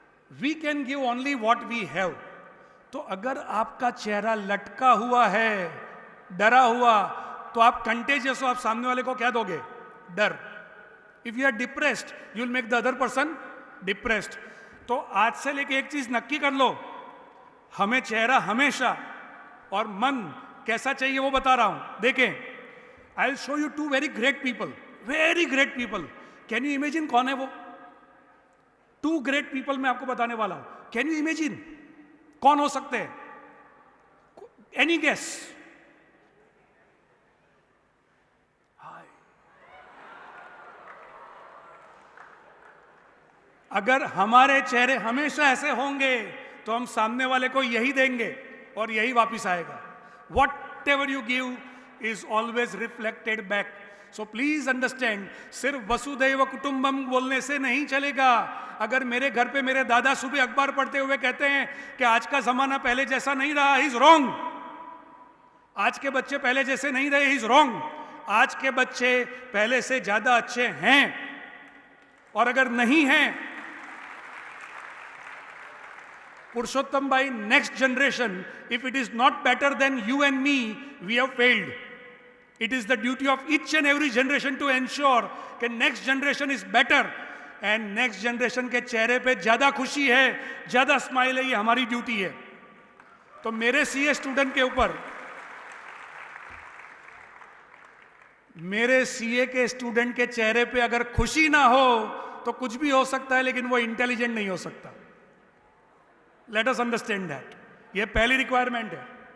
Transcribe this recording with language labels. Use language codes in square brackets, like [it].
[en] We can give only what we have. [hi] तो अगर आपका चेहरा लटका हुआ है, डरा हुआ, तो आप कंटेजियस हो, आप सामने वाले को क्या दोगे? डर। [en] If you are depressed, you will make the other person depressed. [hi] तो आज से लेके एक चीज नक्की कर लो, हमें चेहरा हमेशा और मन कैसा चाहिए वो बता रहा हूं। [en] देखें, I'll show you two very great people, very great people. Can you imagine [hi] कौन है वो? [en] Two great people [hi] मैं आपको बताने वाला हूं। [en] Can you imagine [hi] कौन हो सकते हैं? [en] Any guess? Hi. [hi] अगर हमारे चेहरे हमेशा ऐसे होंगे तो हम सामने वाले को यही देंगे और यही वापिस आएगा। [en] Whatever you give is always reflected back. So please understand, [hi] सिर्फ वसुधैव कुटुंबम बोलने से नहीं चलेगा। अगर मेरे घर पे मेरे दादा सुबह अखबार पढ़ते हुए कहते हैं कि आज का जमाना पहले जैसा नहीं रहा, [en] He is wrong. [hi] आज के बच्चे पहले जैसे नहीं रहे, [en] He is wrong. [hi] आज के बच्चे पहले से ज्यादा अच्छे हैं, और अगर नहीं हैं, [en] पुरुषोत्तम भाई, next generation, if it is not better than you and me, we have failed. It is the duty of each and every generation to ensure that next generation is better, and next generation [hi] के चेहरे पे ज्यादा खुशी है, ज्यादा smile है, ये हमारी ड्यूटी है। तो मेरे सीए स्टूडेंट के ऊपर, मेरे सीए के स्टूडेंट के चेहरे पे अगर खुशी ना हो तो कुछ भी हो सकता है, लेकिन वो इंटेलिजेंट नहीं हो सकता। [en] Let us understand that. [hi] ये पहली रिक्वायरमेंट है।